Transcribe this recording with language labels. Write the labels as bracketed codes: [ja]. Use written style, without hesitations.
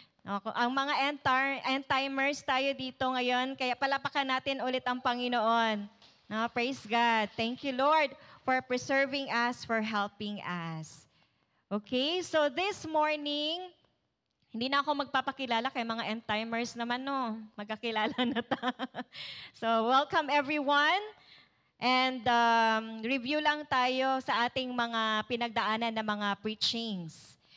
[tl] Ang mga end-timers tayo dito ngayon, kaya palapakan natin ulit ang Panginoon. [en] No, praise God. Thank you, Lord, for preserving us, for helping us. Okay, so this morning, [tl] hindi na ako magpapakilala kay mga end-timers naman, no? Magkakilala na ta. [en] So, welcome everyone. [tl] And review lang tayo sa ating mga pinagdaanan na mga preachings.